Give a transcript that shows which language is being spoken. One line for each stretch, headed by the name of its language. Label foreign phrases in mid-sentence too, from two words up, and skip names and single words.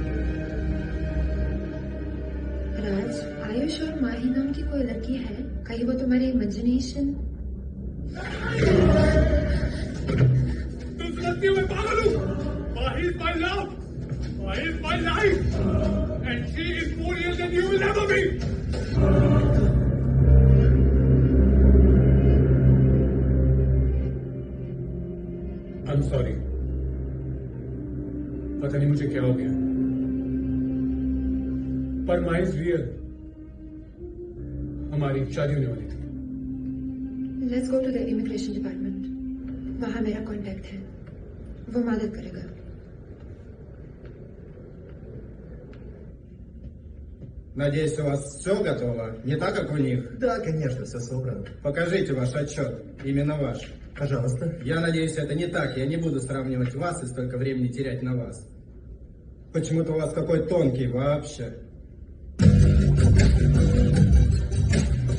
Hindi: राज, आयुष और माही नाम की कोई लड़की है? कहीं वो तुम्हारी इमेजिनेशन? तुम समझती हो मैं पागल हूँ?
English: Mahi is my love, Mahi is my life, and she is more real than you will never be. I am sorry,
Hindi: पता नहीं मुझे क्या हो गया, पर
English: Mahi is real.
Hindi: हमारी शादी होने वाली थी।
English: let's go to the immigration department.
Hindi: वहां मेरा कांटेक्ट है, वो मदद करेगा।
Russian: Надеюсь, у вас все готово? Не так, как у них? Да, конечно, все собрано. Покажите ваш отчет, именно ваш. Пожалуйста. Я надеюсь, это не так. Я не буду сравнивать вас и столько времени терять на вас. Почему-то у вас такой тонкий вообще.